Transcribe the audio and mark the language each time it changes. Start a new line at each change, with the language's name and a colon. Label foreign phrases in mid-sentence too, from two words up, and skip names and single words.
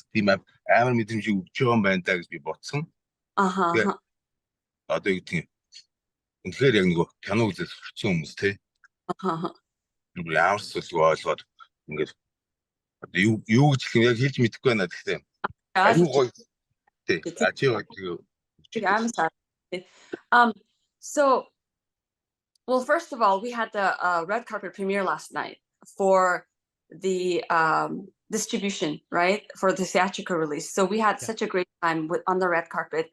Mongolian: Тийм амар мэдрэмжийг өгч байгаа юм байна та гэж би бодсон. Одоо юу гэх юм. Үнэхээр яг нөгөө кино үзэж сурцсан хүмүүс те. Ямар зүйл ойлгоод ингээд одоо юу гэж юм яг хэлж мэдэхгүй байна гэхдээ. Аюу гоё. Тэ.
English: So, well, first of all, we had the red carpet premiere last night for the distribution, right? For the theatrical release. So we had such a great time on the red carpet.